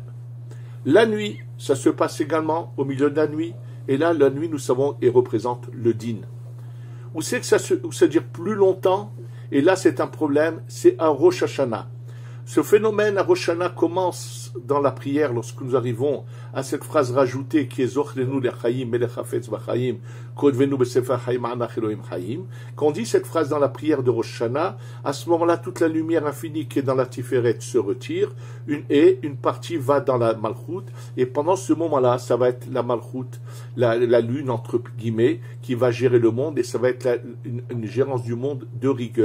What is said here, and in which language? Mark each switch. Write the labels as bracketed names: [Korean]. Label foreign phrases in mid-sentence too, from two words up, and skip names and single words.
[French] La nuit, ça se passe également au milieu de la nuit, et là, la nuit, nous savons, et représente le din. Où c'est que ça dure plus longtemps, et là, c'est un problème, c'est à Rosh Hashanah. Ce phénomène à Rosh Hashanah commence dans la prière lorsque nous arrivons à cette phrase rajoutée qui est [Hebrew] זכרנו לחיים מלך חפץ בחיים וכתבנו בספר חיים למענך אלהים חיים. [French] Quand on dit cette phrase dans la prière de Rosh Hashanah, à ce moment-là, toute la lumière infinie qui est dans la Tiferet se retire, une partie va dans la Malchut, et pendant ce moment-là, ça va être la Malchut, la lune entre guillemets, qui va gérer le monde, et ça va être une gérance du monde de rigueur.